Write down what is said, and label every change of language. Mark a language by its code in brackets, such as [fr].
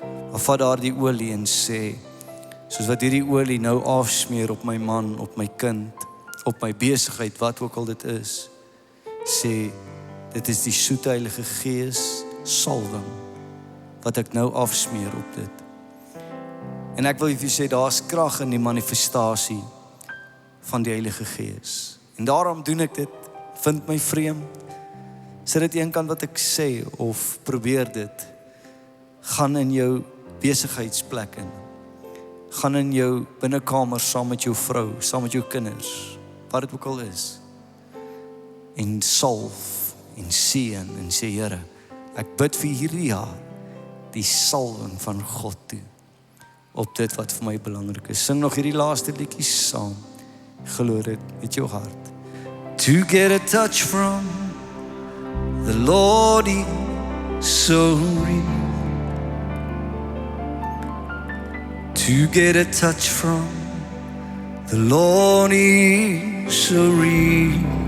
[af] Maar vat daardie olie en sê, soos wat hierdie olie nou afsmeer op my man, op my kind, op my besigheid, wat ook al dit is, sê, dit is die soete Heilige Gees salwing wat ek nou afsmeer op dit. En ek wil vir jou sê, daar's krag in die manifestasie van die Heilige Gees. En daarom doen ek dit, vind my vreemd. Sit dit een kant wat ek sê, of probeer dit. Gaan in jou besigheidsplek in. Gaan in jou binnekamer saam met jou vrou, saam met jou kinders, wat dit ook al is. En salf, en seën, en sê, Here, ek bid vir hierdie jaar, die salwing van God toe, op dit wat vir my belangrik is. Sing nog hierdie laaste liedjies saam. Glo dit met jou hart. [en] To get a touch from the Lord is so real. To get a touch from the Lord is so real.